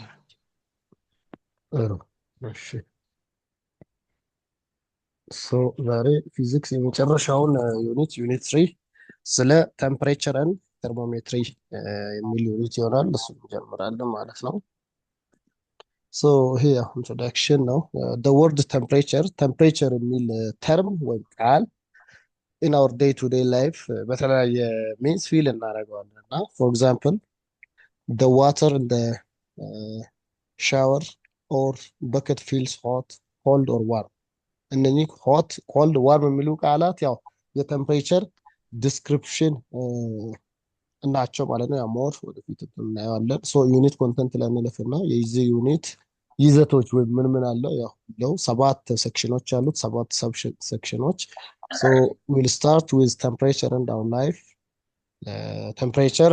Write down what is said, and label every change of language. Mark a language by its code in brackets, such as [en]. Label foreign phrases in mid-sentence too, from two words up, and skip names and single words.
[am] ጥሩ። እሺ ዛሬ ፊዚክስ የመጨረሻውን ዩኒት 3 ስለ [en] temperature and thermometry [am] የሚል ዩኒት ይሆናል። እሱ እንጀምራለን ማለት ነው። ይሄ ኢንትሮዳክሽን ነው። [en] the word temperature [am] የሚል ተርም ወይም ቃል [en] in our day to day life [am] በተለያየ ሚንስ ፊል እናደርገዋለን እና [en] for example the water in the shower or bucket feels hot, cold or warm [am] እነኚህ [en] hot cold warm [am] የሚሉ ቃላት ያው የቴምፕሬቸር ዲስክሪፕሽን ናቸው ማለት ነው። ያው ሞር ወደፊት እናየዋለን። [en] unit content [am] ላይ እንለፍና የዚህ ዩኒት ይዘቶች ወይም ምን ምን አለው ያው 7 ሴክሽኖች አሉት፣ 7 [en] sub sections። will start with temperature and our life። [am] ቴምፕሬቸር